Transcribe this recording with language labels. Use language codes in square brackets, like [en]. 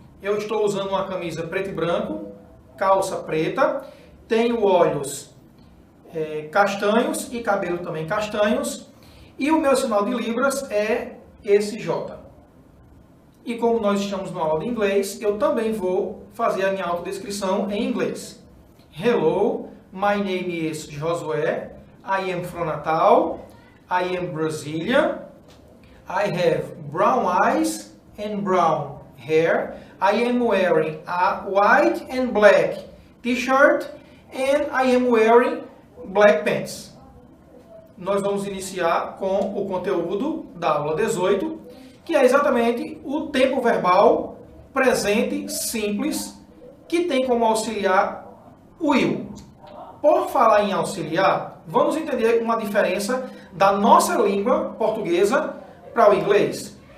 [pt] Eu estou usando uma camisa preto e branco, calça preta, tenho olhos castanhos e cabelo também castanhos, e o meu sinal de libras é esse J. E como nós estamos na aula de inglês, eu também vou fazer a minha autodescrição em inglês. [en] Hello, my name is Josué, I am from Natal, I am Brazilian, I have brown eyes and brown hair, I am wearing a white and black t-shirt and I am wearing black pants. [pt] Nós vamos iniciar com o conteúdo da aula 18, que é exatamente o tempo verbal presente simples, que tem como auxiliar o will. Por falar em auxiliar, vamos entender uma diferença da nossa língua portuguesa para o inglês.